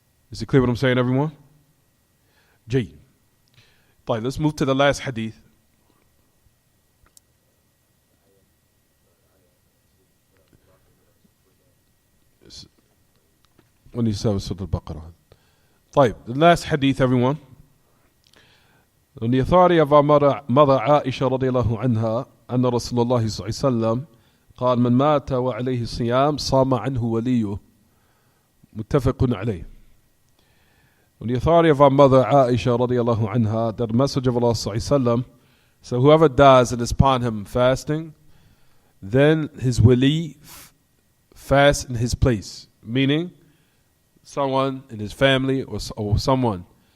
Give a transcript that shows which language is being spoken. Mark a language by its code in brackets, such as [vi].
[en] Is it clear what I'm saying, everyone? Jay. Let's move to the last hadith. When you say Surah Al-Baqarah. The last hadith, everyone. On the authority of our mother Aisha radiallahu anha, [ar] أن رسول الله صلى الله عليه وسلم قال من مات وعليه الصيام صام عنه وليه متفق عليه. [en] On the authority of our mother Aisha radiallahu anha, that the Messenger of Allah صلى الله عليه وسلم, so whoever dies and is upon him fasting, then his wali fast in his place, meaning someone in his family or someone